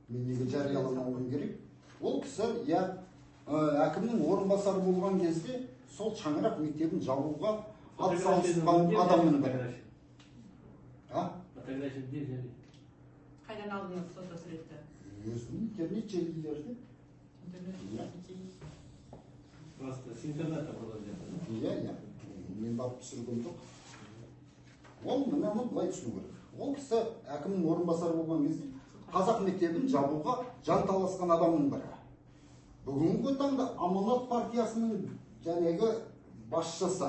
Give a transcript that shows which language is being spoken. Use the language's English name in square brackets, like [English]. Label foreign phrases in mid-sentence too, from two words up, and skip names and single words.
[Kazakh] мен неге жарияламауым керек? Ол кісі, әкімнің орынбасары болған кезде сол шаңырақ мектебін жабуға атсалысқан адамның бірі. [Russian] Фотография где? [Kazakh] Қайдан алдыңыз фотосуретті? Өзінің интернет желілерде. [Russian] Просто с интернета было взято. [Kazakh] Мен барып түсірген жоқ. Ол мынаны былай түсіну керек. Ол кісі әкімнің орынбасары болған кезде қазақ мектебін жабуға жанталасқан адамның бірі. Бүгінгі таңда Аманат партиясының жәнегі басшысы.